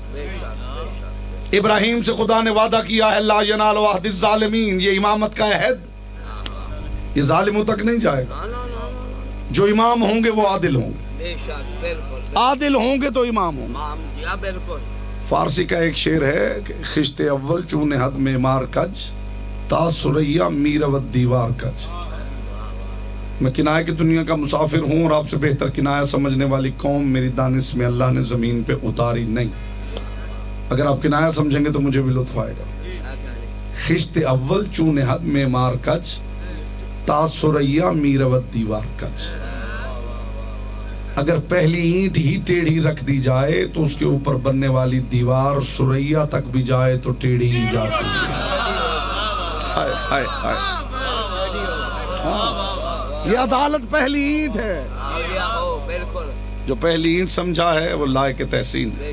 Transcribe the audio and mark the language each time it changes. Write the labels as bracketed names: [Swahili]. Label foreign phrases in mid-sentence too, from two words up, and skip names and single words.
[Urdu] ابراہیم سے خدا نے وعدہ کیا ہے [Arabic] لا ینال عہد الظالمین، [Urdu] یہ امامت کا عہد یہ ظالموں تک نہیں جائے گا۔ جو امام ہوں گے وہ عادل ہوں گے، عادل ہوں گے تو امام ہوں گے۔ فارسی کا ایک شعر ہے کہ [Persian] خشت اول چون حد معمار کج تا سریا میرود دیوار کج۔ [Urdu] میں کنایہ کی دنیا کا مسافر ہوں اور آپ سے بہتر کنایہ سمجھنے والی قوم میری دانش میں اللہ نے زمین پہ اتاری نہیں۔ اگر آپ کنایہ سمجھیں گے تو مجھے بھی لطف آئے گا۔ [Persian] خشت اول چون حد معمار کج تا سریا میرود دیوار کج۔ [Urdu] اگر پہلی اینٹ ہی ٹیڑھی رکھ دی جائے تو اس کے اوپر بننے والی دیوار سریا تک بھی جائے تو ٹیڑھی ہی جاتی ہے۔ ہائے ہائے ہائے، یہ عدالت پہلی اینٹ ہے، جو پہلی اینٹ سمجھا ہے وہ لائق تحسین ہے۔